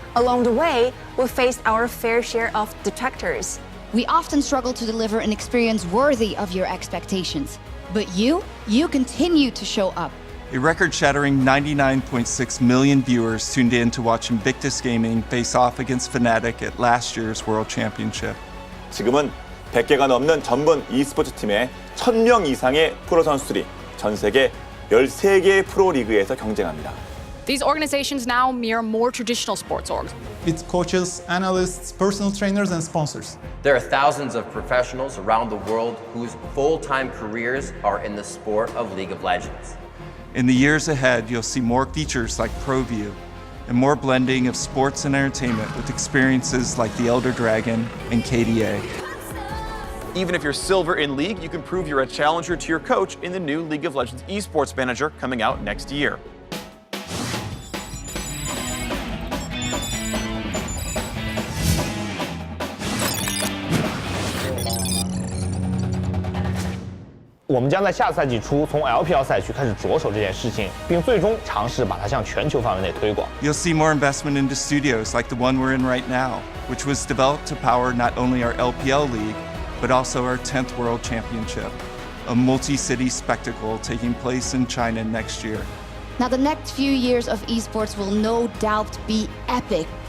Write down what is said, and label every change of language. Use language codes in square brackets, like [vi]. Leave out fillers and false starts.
[en] Along the way, we faced our fair share of detractors. We often struggle to deliver an experience worthy of your expectations. But you continue to show up. A record-shattering 99.6 million viewers tuned in to watch Invictus Gaming face off against Fnatic at last year's World Championship. [ko] 지금은 100개가 넘는 전문 e스포츠 팀에 1000명 이상의 프로 선수들이 전 세계 13개의 프로 리그에서 경쟁합니다. [en] These organizations now mirror more traditional sports orgs. With coaches, analysts, personal trainers, and sponsors. There are thousands of professionals around the world whose full-time careers are in the sport of League of Legends. In the years ahead, you'll see more features like ProView and more blending of sports and entertainment with experiences like the Elder Dragon and KDA. Even if you're silver in League, you can prove you're a challenger to your coach in the new League of Legends Esports Manager coming out next year. [zh] 我们将在下赛季初从 LPL 赛区开始着手这件事情，并最终尝试把它向全球范围内推广。 [en] You'll see more investment into studios like the one we're in right now, which was developed to power not only our LPL league, but also our 10th World Championship, a multi-city spectacle taking place in China next year. Now the next few years of esports will no doubt be epic.